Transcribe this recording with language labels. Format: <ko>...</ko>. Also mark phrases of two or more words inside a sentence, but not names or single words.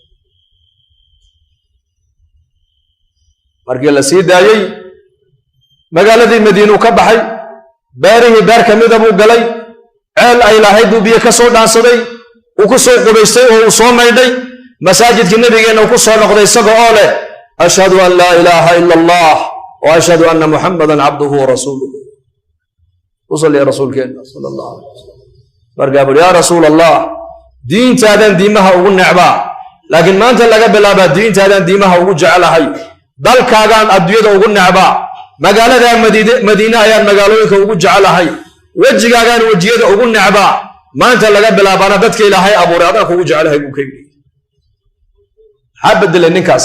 <so>markii la sii daayey magaaladii Madiina ka baxay beerihii beer ka mid ah buu galay ceel ay lahayd buu biyo ka soo dhaansaday uu ku soo qubaystay oo uu soo maydhay masaajidkii nabigeena uu ku soo noqday isaga oo leh</so> <ar>أشهد أن لا إله إلا الله وأشهد أن محمدا عبده ورسوله</ar> <so>usalli ya rasuulkeena</so> <ar>صلى الله عليه وسلم</ar> <so>markaa buu</so> <ar>يا رسول الله</ar> <so>diintaadan diimaha ugu necbaa laakiin maanta laga bilaabaa diintaadan diimaha ugu jecelahay dalkaagaan adduunyada ugu necbaa magaalada Madiina ayaan magaalooyinka ugu jecelahay wajigaagaan wajiyada ugu necbaa maanta laga bilaabana dadka ilaahay abuuray adan kugu jecelahay buu ka yiri habadle ninkaas</so>